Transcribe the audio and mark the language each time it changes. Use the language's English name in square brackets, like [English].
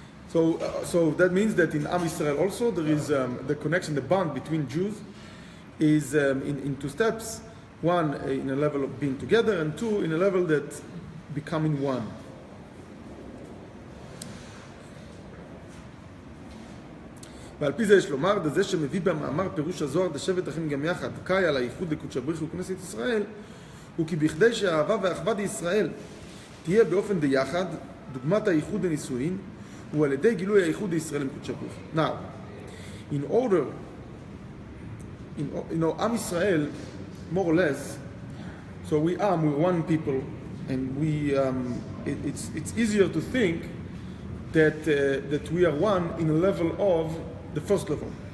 [English] So that means that in Am Yisrael also there is the connection, the bond between Jews is in two steps. One in a level of being together, and two in a level that becoming one. [Hebrew] ועל פי זה יש לומר, זה שמביא במאמר פירוש הזוהר דשבת אחים גם יחד, קאי על הייחוד לקודש הבריך וכנסת ישראל, הוא כי בכדי שהאהבה והאחווה בישראל תהיה באופן דיחד, דוגמת הייחוד הנישואין, הוא על ידי גילוי הייחוד לישראל עם קודש הבריך. [English] Now, in order, Am Yisrael, more or less, so we're one people, and it's easier to think that we are one in a level of the first level.